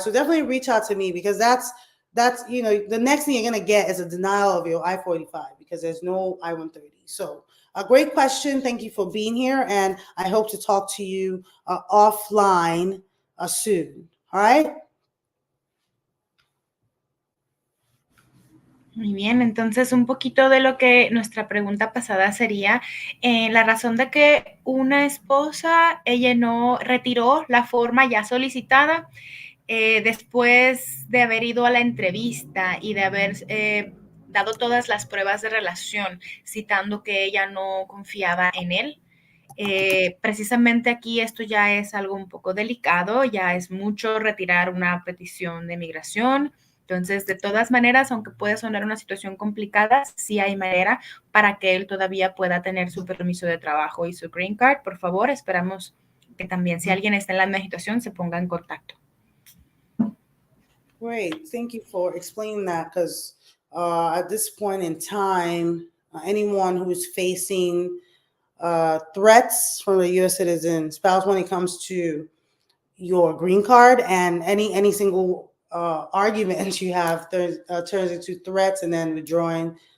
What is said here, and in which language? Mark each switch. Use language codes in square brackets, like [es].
[en] So definitely reach out to me because that's the next thing you're going to get is a denial of your I-45 because there's no I-130. So a great question. Thank you for being here. And I hope to talk to you offline soon. All right. [es] Muy bien, entonces un poquito de lo que nuestra pregunta pasada sería la razón de que una esposa, ella no retiró la forma ya solicitada después de haber ido a la entrevista y de haber dado todas las pruebas de relación, citando que ella no confiaba en él. Precisamente aquí esto ya es algo un poco delicado, ya es mucho retirar una petición de migración. Entonces, de todas maneras, aunque puede sonar una situación complicada, sí hay manera para que él todavía pueda tener su permiso de trabajo y su green card. Por favor, esperamos que también si alguien está en la misma situación se ponga en contacto. [en] Great. Thank you for explaining that because at this point in time, anyone who is facing threats from a U.S. citizen spouse when it comes to your green card and any single argument you have turns into threats and then withdrawing.